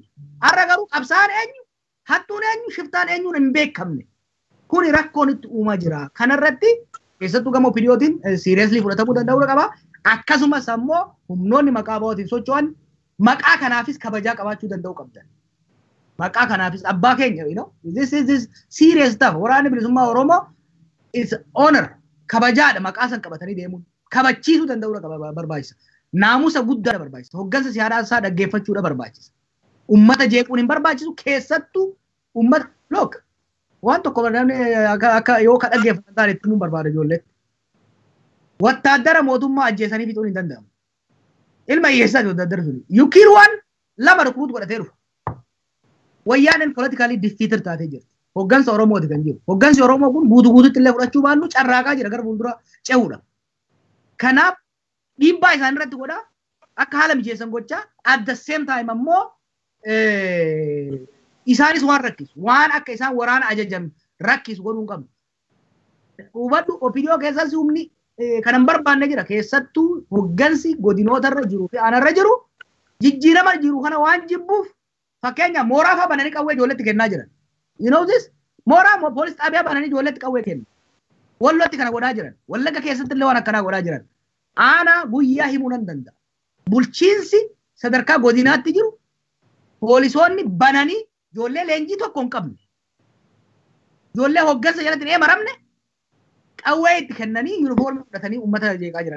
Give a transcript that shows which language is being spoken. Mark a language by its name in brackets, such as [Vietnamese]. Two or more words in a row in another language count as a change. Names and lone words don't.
[Oromo] Har'a garuu qabsaan eenyu hattuun eenyu shiftaan eenyuun hin beekamne. Kuni rakkoon itti uumaa jira. Kanarratti keessattuu gama OPDOtiin seriously fudhatamuu danda'uudha qaba. Akkasumas ammoo humnoonni maqaa ba'ootiin socho'an maqaa kanaafis kabajaa qabaachuu danda'u qabdan. Maqaa kanaafis abbaa keenya [English] this is serious stuff. [Oromo] Waraanni bilisummaa Oromoo [English] is honor [Oromo] kabajaadha maqaa san qabatanii deemuun. Kabachiisuu danda'uudha qaba barbaachisa. Naamusa guddaadha barbaachisa. Hoggansa siyaasaa dhaggeeffachuudha barbaachisa. Ummata jeequun hin barbaachisu keessattuu ummata look waan tokko namni akka yoo ka dhaggeeffatan taane itti himuun barbaada ijoolleetti. Wattaaddara mootummaa ajjeesanii fixuun hin danda'amu. Ilma hiyyeessaati wattaaddara suni. Yukiin waan lama rukunuutu godhatee dhufa. Wayyaanin politically defeated taatee jirti. Hoggansa Oromooti kan jiru. Hoggansi Oromoo kun guutuutti illee fudhachuu baannu carraaqaa jira gara fuuldura ce'uudha. Kanaaf dhiibbaa isaan irratti godhaa akka haala mijeessan gochaa [English] at the same time [Oromo] ammoo isaanis waan rakkisu waan akka isaan waraana ajajan rakkisu godhuu hin qabnu. Hubadhu OPDO keessas humni kanan barbaanne jira keessattuu hoggansi godinoota irra jiru fi aanarra jiru jijjiirama jiru kana waan jibbuuf fakkeenya mooraa fa'aa bananii qawwee ijoolletti kennaa jiran. [English] You know this? [Oromo] Mooraa poolis xaabiyaa bananii ijoolletti qawwee kennu. Wallotti kana godhaa jiran. Wallagga keessatti illee waan akkanaa godhaa jiran. Aanaa guyyaa himuu nan danda'a. Bulchiinsi sadarkaa godinaatti jiru poolisoonni bananii ijoollee leenjii tokko hin qabne. Ijoollee hoggansa jalatti hin maramne qawwee itti kennanii yuunifoormii fudhatanii uummata jeeqaa jiran.